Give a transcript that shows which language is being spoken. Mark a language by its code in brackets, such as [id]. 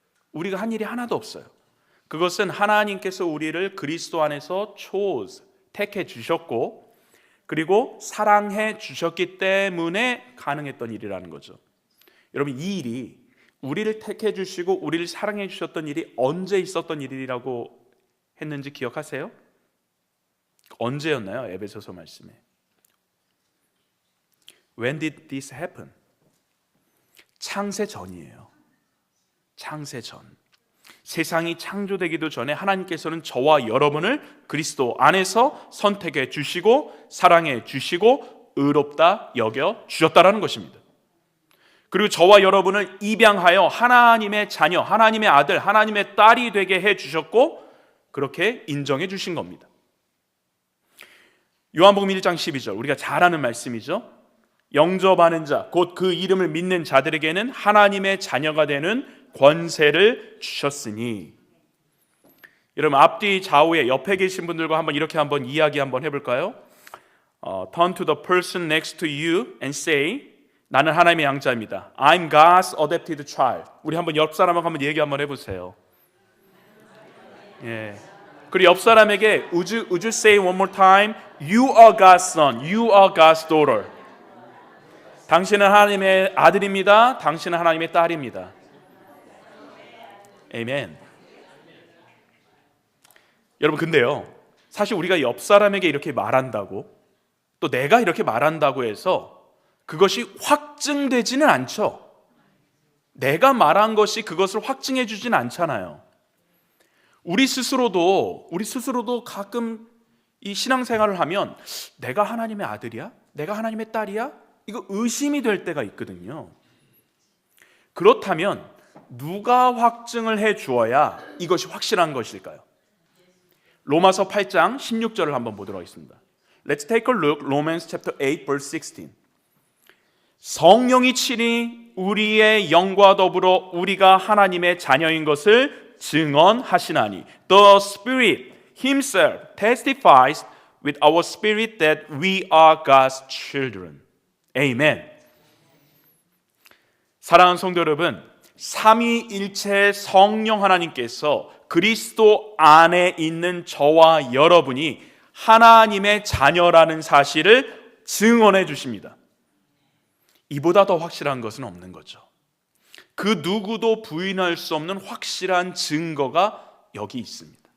[ko] 우리가 한 일이 하나도 없어요. 그것은 하나님께서 우리를 그리스도 안에서 택해 주셨고, 그리고 사랑해 주셨기 때문에 가능했던 일이라는 거죠. 여러분, 이 일이 우리를 택해 주시고 우리를 사랑해 주셨던 일이 언제 있었던 일이라고 했는지 기억하세요? 언제였나요? 에베소서 말씀에 [en] When did this happen? [ko] 창세 전이에요. 창세 전. 세상이 창조되기도 전에 하나님께서는 저와 여러분을 그리스도 안에서 선택해 주시고 사랑해 주시고 의롭다 여겨 주셨다라는 것입니다. 그리고 저와 여러분을 입양하여 하나님의 자녀, 하나님의 아들, 하나님의 딸이 되게 해 주셨고 그렇게 인정해 주신 겁니다. 요한복음 1장 12절, 우리가 잘 아는 말씀이죠. 영접하는 자, 곧 그 이름을 믿는 자들에게는 하나님의 자녀가 되는 권세를 주셨으니. 여러분, 앞뒤 좌우에 옆에 계신 분들과 이렇게 이야기 해볼까요? [en] Turn to the person next to you and say, [ko] 나는 하나님의 양자입니다. [en] I'm God's adopted child. [ko] 우리 옆 사람하고 얘기 해보세요. 예. 그리고 옆 사람에게 [en] would you say one more time? You are God's son. You are God's daughter. [ko] 당신은 하나님의 아들입니다. 당신은 하나님의 딸입니다. 아멘. 여러분, 근데요, 사실 우리가 옆 사람에게 이렇게 말한다고, 또 내가 이렇게 말한다고 해서 그것이 확증되지는 않죠. 내가 말한 것이 그것을 확증해 주지는 않잖아요. 우리 스스로도 가끔 이 신앙생활을 하면 내가 하나님의 아들이야? 내가 하나님의 딸이야? 이거 의심이 될 때가 있거든요. 그렇다면 누가 확증을 해 주어야 이것이 확실한 것일까요? 로마서 8장 16절을 한번 보도록 하겠습니다. [en] Let's take a look. Romans chapter 8 verse 16. [ko] 성령이 친히 우리의 영과 더불어 우리가 하나님의 자녀인 것을 증언하시나니 [en] The Spirit Himself testifies with our spirit that we are God's children. [ko] 아멘. 사랑하는 성도 여러분, 삼위일체 성령 하나님께서 그리스도 안에 있는 저와 여러분이 하나님의 자녀라는 사실을 증언해 주십니다. 이보다 더 확실한 것은 없는 거죠. 그 누구도 부인할 수 없는 확실한 증거가 여기 있습니다.